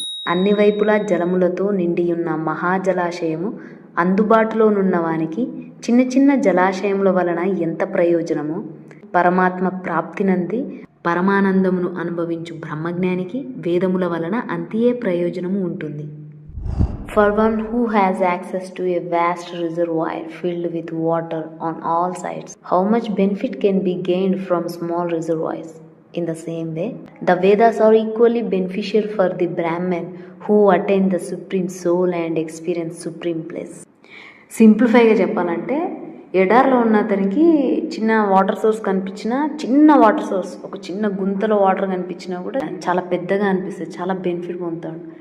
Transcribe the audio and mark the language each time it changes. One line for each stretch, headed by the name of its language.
Telugu: అన్ని వైపులా జలములతో నిండియున్న మహాజలాశయము అందుబాటులోనున్నవానికి చిన్న చిన్న జలాశయముల వలన ఎంత ప్రయోజనమో, పరమాత్మ ప్రాప్తినంది పరమానందమును అనుభవించు బ్రహ్మజ్ఞానికి వేదముల వలన అంతియే ప్రయోజనము ఉంటుంది.
English: For one who has access to a vast reservoir filled with water on all sides, how much benefit can be gained from small reservoirs? In the same way, the Vedas are equally beneficial for the Brahman who attain the supreme soul and experience supreme bliss.
Telugu: సింప్లిఫైగా చెప్పాలంటే, ఎడార్లో ఉన్న అతనికి చిన్న water source కనిపించినా, చిన్న water source ఒక చిన్న గుంతలో water కనిపించినా కూడా చాలా పెద్దగా అనిపిస్తుంది, చాలా బెనిఫిట్ పొందుతాడు.